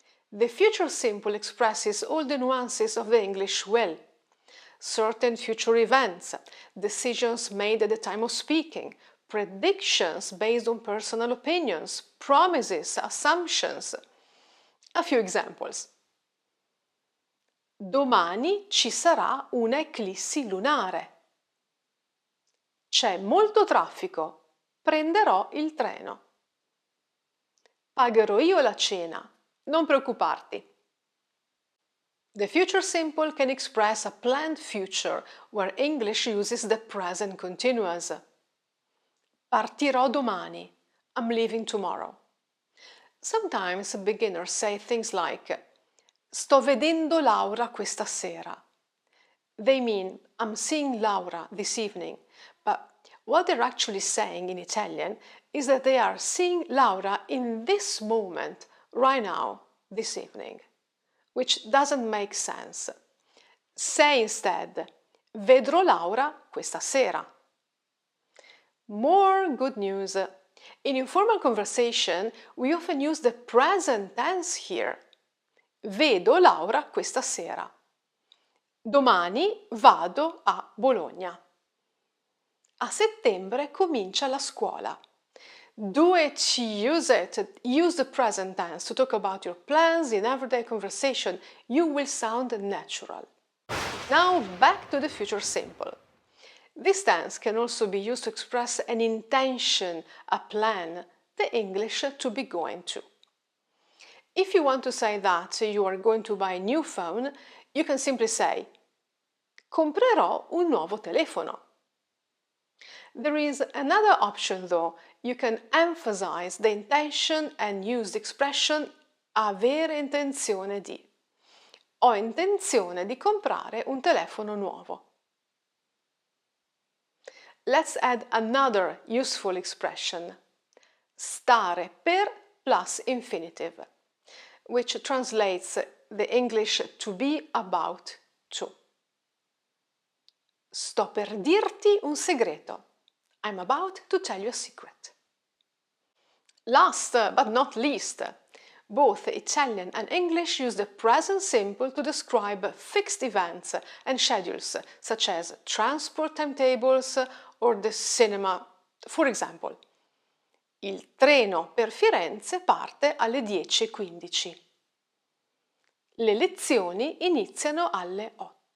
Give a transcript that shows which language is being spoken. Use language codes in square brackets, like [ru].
[en] The future simple expresses all the nuances of the English will. Certain future events, decisions made at the time of speaking, predictions based on personal opinions, promises, assumptions. A few examples. [it] Domani ci sarà un'eclissi lunare. C'è molto traffico. Prenderò il treno. Pagherò io la cena. Non preoccuparti. [en] The future simple can express a planned future where English uses the present continuous. [it] Partirò domani. [en] I'm leaving tomorrow. Sometimes beginners say things like [it] sto vedendo Laura questa sera. [en] They mean I'm seeing Laura this evening, but what they're actually saying in Italian is that they are seeing Laura in this moment, right now, this evening, which doesn't make sense. Say instead, [it] vedrò Laura questa sera. [en] More good news. In informal conversation, we often use the present tense here. [it] Vedo Laura questa sera. Domani vado a Bologna. A settembre comincia la scuola. [en] Do it, use it. Use the present tense to talk about your plans in everyday conversation. You will sound natural. Now back to the future simple. This tense can also be used to express an intention, a plan, the English to be going to. If you want to say that you are going to buy a new phone, you can simply say [it] comprerò un nuovo telefono. [en] There is another option though. You can emphasize the intention and use the expression [it] avere intenzione di. Ho intenzione di comprare un telefono nuovo. [en] Let's add another useful expression. [it] Stare per [en] plus infinitive, which translates the English to be about to. [it] Sto per dirti un segreto. [en] I'm about to tell you a secret. Last but not least, both Italian and English use the present simple to describe fixed events and schedules, such as transport timetables or the cinema. For example, [it] il treno per Firenze parte alle 10:15. Le lezioni iniziano alle 8.